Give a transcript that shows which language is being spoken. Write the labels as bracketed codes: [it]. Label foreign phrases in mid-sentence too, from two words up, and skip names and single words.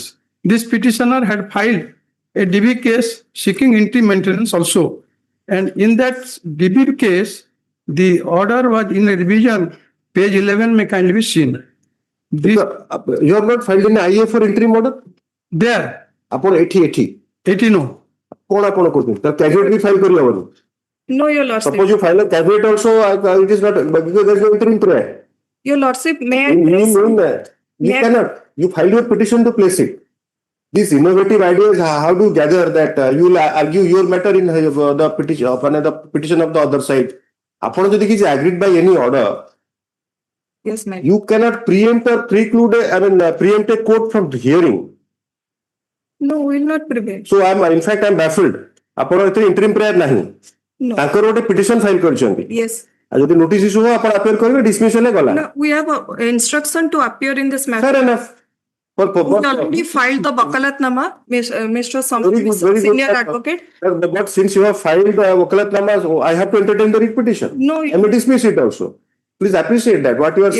[en] This petitioner had filed a DB case seeking interim maintenance also. And in that DB case, the order was in a revision, page 11 may kindly be seen. This, You have not filed an IA for interim order? there, [or] ଆପଣ ଏଠି [en] 80 no. [or] କଣ ଆପଣ କରୁଛନ୍ତି ତ କ୍ୟାଭିଏଟ୍ ବି ଫାଇଲ କରିହବନି [en] No, your lordship. suppose you file a caveat also it is not because there is no interim prayer Your lordship may I you place- mean that you May I- cannot you file your petition to place it these innovative ideas how do you gather that you will argue your matter in the petition of the other side [or] ଆପଣ ଯଦି କିଛି [en] agreed by any order Yes, ma'am. you cannot preempt or preclude preempt a court from hearing No, will not prevail. so in fact I'm baffled [or] ଆପଣ ଏଥିରେ [en] interim prayer ନାହିଁ No. [or] ତାଙ୍କର ଗୋଟେ ପିଟିସନ ଫାଇଲ କରିଛନ୍ତି [en] Yes. [or] ଆଉ ଯଦି ନୋଟିସ ଇସ୍ୟୁ ହେବ ଆପଣ ଆପିଲ କରିବେ ଡିସମିସ୍ ହେଲେ ଗଲା [en] No, we have a instruction to appear in this matter. fair enough We already filed the Wakalatnama, Mr. Very good, very good. Senior Advocate. but since you have filed wakalatnama I have to entertain the writ petition No, I may dismiss it also please appreciate that what you are